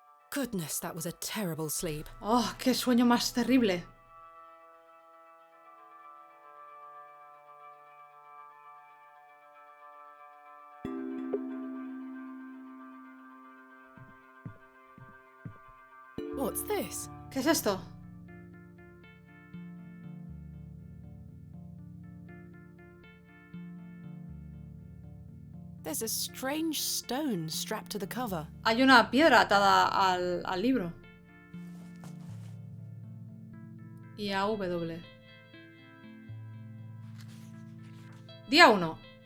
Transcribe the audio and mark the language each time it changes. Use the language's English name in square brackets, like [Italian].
[English] Goodness, that was a terrible sleep. [Spanish] Oh, qué sueño más terrible. [English] What's this? [Spanish] ¿Qué es esto? [English] There's a strange stone strapped to the cover. [Spanish] Hay una piedra atada al libro. Y a W. Día 1.